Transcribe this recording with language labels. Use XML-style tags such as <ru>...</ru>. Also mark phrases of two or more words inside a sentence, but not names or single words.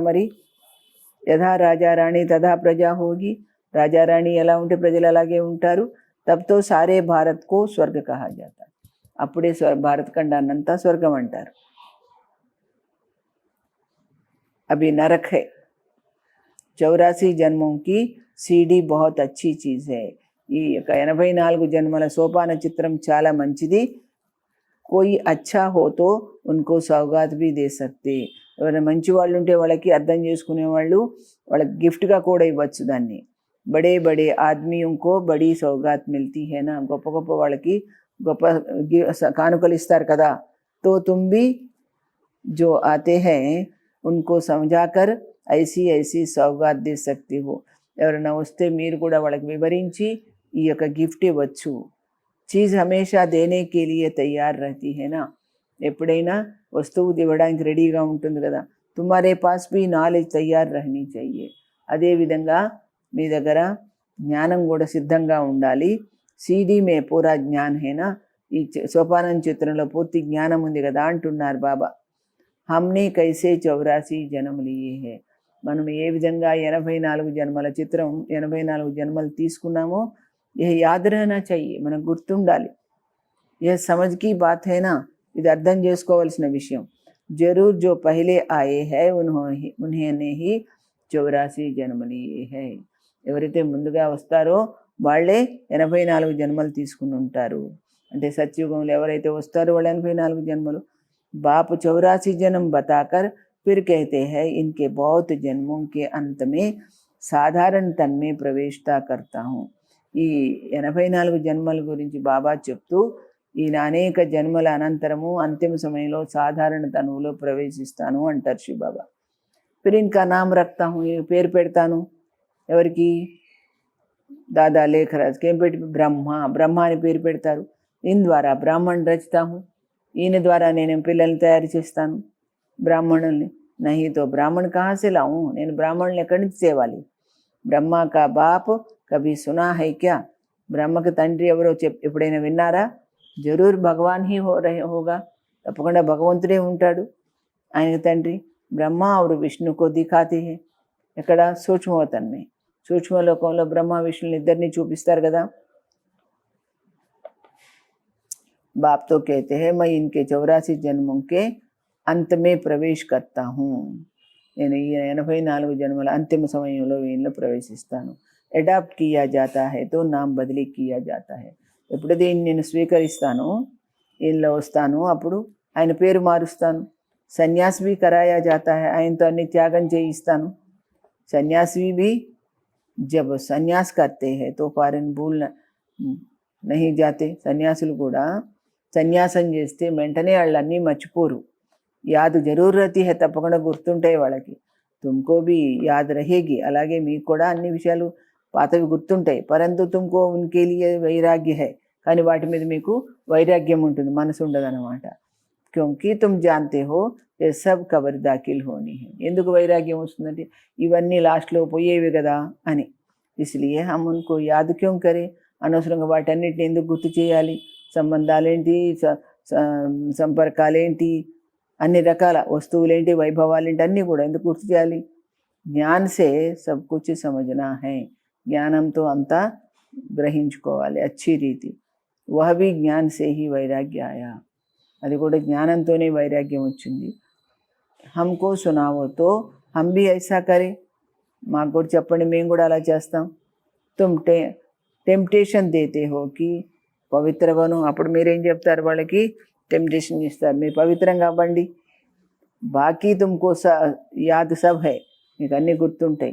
<te>మరి</te> <hi>यथा राजारानी तथा प्रजा होगी,</hi> <te>రాజారాణి ఎలా ఉంటే ప్రజలు అలాగే ఉంటారు.</te> <hi>तब तो सारे भारत को स्वर्ग कहा जाता,</hi> <te>అప్పుడే భారత్ ఖండాన్నంతా స్వర్గం అంటారు.</te> <hi>अभी नरक है, 84 जन्मों की सीढ़ी बहुत अच्छी चीज़ है.</hi> <te>ఈ 84 జన్మల సోపాన చిత్రం చాలా మంచిది.</te> <hi>कोई अच्छा हो तो उनको सौगात भी दे सकते,</hi> <te>ఎవరైనా మంచి వాళ్ళు ఉంటే వాళ్ళకి అర్థం చేసుకునే వాళ్ళు వాళ్ళకి గిఫ్ట్గా కూడా ఇవ్వచ్చు దాన్ని.</te> <hi>बड़े बड़े आदमियों को बड़ी सौगात मिलती है ना,</hi> <te>గొప్ప గొప్ప వాళ్ళకి గొప్ప కానుకలు ఇస్తారు కదా.</te> <hi>तो तुम भी जो आते हैं उनको समझाकर ऐसी ऐसी सौगात दे सकते हो,</hi> <te>ఎవరైనా వస్తే మీరు కూడా వాళ్ళకి వివరించి ఈ యొక్క గిఫ్ట్ ఇవ్వచ్చు.</te> <hi>चीज़ हमेशा देने के लिए तैयार रहती है ना,</hi> <te>ఎప్పుడైనా వస్తువు ఇవ్వడానికి రెడీగా ఉంటుంది కదా.</te> <hi>तुम्हारे पास भी नॉलेज तैयार रहनी चाहिए,</hi> <te>అదేవిధంగా మీ దగ్గర జ్ఞానం కూడా సిద్ధంగా ఉండాలి.</te> <hi>सीढ़ी में पूरा ज्ञान है ना,</hi> <te>ఈ సోపానం చిత్రంలో పూర్తి జ్ఞానం ఉంది కదా అంటున్నారు బాబా.</te> <hi>हमने कैसे 84 जन्म लिए हैं,</hi> <te>మనం ఏ విధంగా 84 జన్మల చిత్రం 84 జన్మలు తీసుకున్నామో</te> <hi>ये याद रहना चाहिए,</hi> <te>మనకు గుర్తుండాలి.</te> <hi>ये समझ की बात है ना,</hi> <te>ఇది అర్థం చేసుకోవాల్సిన విషయం.</te> <hi>ज़रूर जो पहले आए हैं उन्होंने ही 84 जन्म लिए हैं,</hi> <te>ఎవరైతే ముందుగా వస్తారో వాళ్ళే 84 జన్మలు తీసుకుని ఉంటారు. అంటే సత్యుగంలో ఎవరైతే వస్తారో వాళ్ళు 84 జన్మలు.</te> <hi>बाप 84 जन्म बताकर फिर कहते हैं इनके बहुत जन्मों के अंत में साधारण तन में प्रवेशता करता हूँ.</hi> <te>ఈ 84 జన్మల గురించి బాబా చెప్తూ ఈయన అనేక జన్మల అనంతరము అంతిమ సమయంలో సాధారణ తనువులో ప్రవేశిస్తాను అంటారు శివ బాబా.</te> <hi>फिर इनका नाम रखता हूँ,</hi> <te>పేరు పెడతాను ఎవరికి, దాదా లేఖరాజ్కి ఏం పెట్టి బ్రహ్మ అని పేరు పెడతారు. దీని ద్వారా బ్రాహ్మణ్ రచితాము, ఈయన ద్వారా నేను పిల్లల్ని తయారు చేస్తాను బ్రాహ్మణుల్ని.</te> <hi>नहीं तो ब्राह्मण कहाँ से लाऊँ,</hi> <te>నేను బ్రాహ్మణుల్ని ఎక్కడి నుంచి తేవాలి.</te> <hi>ब्रह्मा का बाप कभी सुना है क्या,</hi> <te>బ్రహ్మకి తండ్రి ఎవరో ఎప్పుడైనా విన్నారా.</te> <hi>ज़रूर भगवान ही होगा,</hi> <te>తప్పకుండా భగవంతుడే ఉంటాడు ఆయనకి తండ్రి.</te> <hi>ब्रह्मा और विष्णु को दिखाते हैं,</hi> <te>ఎక్కడ సూక్ష్మవతన్మే, సూక్ష్మలోకంలో బ్రహ్మ విష్ణుని ఇద్దరిని చూపిస్తారు కదా.</te> <hi>बाप तो कहते हैं मैं इनके 84 जन्मों के अंत में प्रवेश करता हूँ,</hi> <te>నేను ఈ 84 జన్మల అంతిమ సమయంలో వీళ్ళలో ప్రవేశిస్తాను.</te> <hi>अडॉप्ट किया जाता है तो नाम बदली किया जाता है,</hi> <te>ఎప్పుడైతే నేను స్వీకరిస్తాను వీళ్ళలో వస్తాను అప్పుడు ఆయన పేరు మారుస్తాను.</te> <hi>సన్యాస్ भी कराया जाता है,</hi> <te>ఆయనతో అన్ని త్యాగం చేయిస్తాను.</te> <hi>సన్యాసి भी जब సన్యాస్ करते हैं तो फौरन भूल नहीं जाते,</hi> <te>సన్యాసులు కూడా సన్యాసం చేస్తే వెంటనే వాళ్ళన్నీ మర్చిపోరు.</te> <hi>याद ज़रूर रहती है,</hi> <te>తప్పకుండా గుర్తుంటాయి వాళ్ళకి.</te> <hi>तुमको भी याद रहेगी,</hi> <te>అలాగే మీకు కూడా అన్ని విషయాలు పాతవి గుర్తుంటాయి.</te> <hi>परंतु तुमको उनके लिए वैराग्य है,</hi> <te>కానీ వాటి మీద మీకు వైరాగ్యం ఉంటుంది, మనసు ఉండదన్నమాట.</te> <hi>क्योंकि तुम जानते हो ये सब कब्र दाखिल होनी है,</hi> <te>ఎందుకు వైరాగ్యం వస్తుందంటే ఇవన్నీ లాస్ట్లో పోయేవి కదా అని.</te> <hi>इसलिए हम उनको याद क्यों करें,</hi> <te>అనవసరంగా వాటన్నిటిని ఎందుకు గుర్తు చేయాలి. సంబంధాలేంటి, సంపర్కాలేంటి, అన్ని రకాల వస్తువులేంటి, వైభవాలేంటి, అన్నీ కూడా ఎందుకు గుర్తు చేయాలి.</te> <hi>ज्ञान से सब कुछ समझना है,</hi> <te>జ్ఞానంతో అంతా గ్రహించుకోవాలి</te> <hi>अच्छी रीति. वह भी ज्ञान से ही वैराग्य आया,</hi> <te>అది కూడా జ్ఞానంతోనే వైరాగ్యం వచ్చింది.</te> <hi>हमको सुनाओ तो हम भी ऐसा करें,</hi> <te>మాకు కూడా చెప్పండి, మేము కూడా అలా చేస్తాం.</te> <hi>तुम टेम्पटेशन देते हो कि पवित्र बनो,</hi> <te>అప్పుడు మీరేం చెప్తారు వాళ్ళకి? టెంప్టేషన్ ఇస్తారు, మీరు పవిత్రంగా అవ్వండి.</te> <hi>बाकी तुमको याद सब है,</hi> <te>మీకు అన్నీ గుర్తుంటాయి.</te>